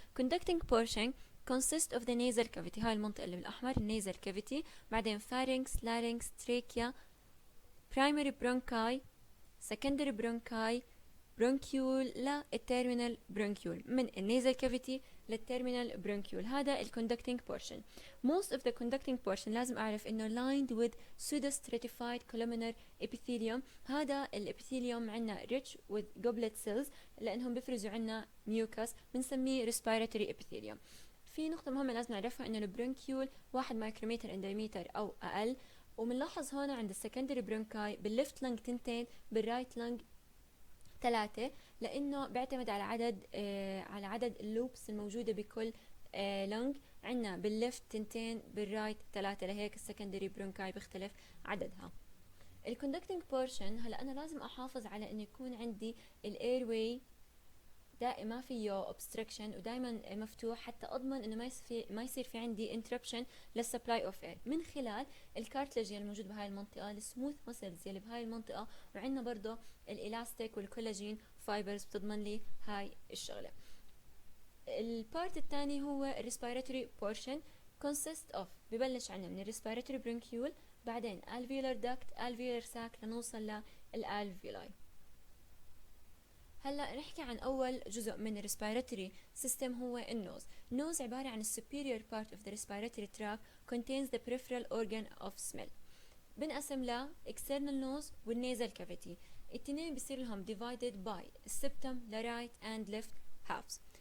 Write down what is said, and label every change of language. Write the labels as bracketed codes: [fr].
[en] conducting portion consist of the nasal cavity، [ar] هاي المنطقة اللي بالأحمر [en] النيزل cavity، بعدين pharynx، larynx، trachea، primary bronchi، secondary bronchi، bronchiole للتيرمينال برونكيول، [ar] من النيزل كافيتي للتيرمينال برونكيول. هذا الكوندكتنج بورشن. [en] most of the conducting portion [ar] لازم اعرف انه [en] lined with pseudostratified columnar epithelium. [ar] هذا الابيثيليوم عنا [en] rich with goblet cells [ar] لانهم بيفرزوا عنا ميوكس، بنسميه respiratory epithelium. في نقطة مهمة لازم نعرفها انه البرونكيول 1 مايكرومتر اندرمتر او اقل، ومنلاحظ هون عند السكندري برونكاي بالليفت لنج 2، بالرايت لنج 3، لانه بيعتمد على عدد اللوبس الموجوده بكل لنج. عندنا بالليفت 2، بالرايت 3، لهيك السكندري برونكاي بيختلف عددها. الكوندكتنج بورشن، هلا انا لازم احافظ على انه يكون عندي الاير واي دائما ما فيه obstruction ودائما مفتوح، حتى اضمن انه ما يصير في عندي interruption للسبلاي اوف اير من خلال الكارتلج اللي موجود بهاي المنطقه، السموث ماسلز اللي بهاي المنطقه، وعندنا برضه الالاستيك والكولاجين فايبرز بتضمن لي هاي الشغله. [en] البارت الثاني هو respiratory portion consist of، [ar] ببلش عنا من [en] respiratory bronchiole، بعدين alveolar duct، alveolar sac، لنوصل للالفيولاي. [ar] هلا نحكي عن اول جزء من الريسبيراتوري سيستم هو النوز. النوز عباره عن [en] superior part of the respiratory tract contains the peripheral organ of smell. [ar] بنقسم ل external nose والنيزل cavity. التنين بيصير لهم [en] divided by septum [ar] ل right and left halves.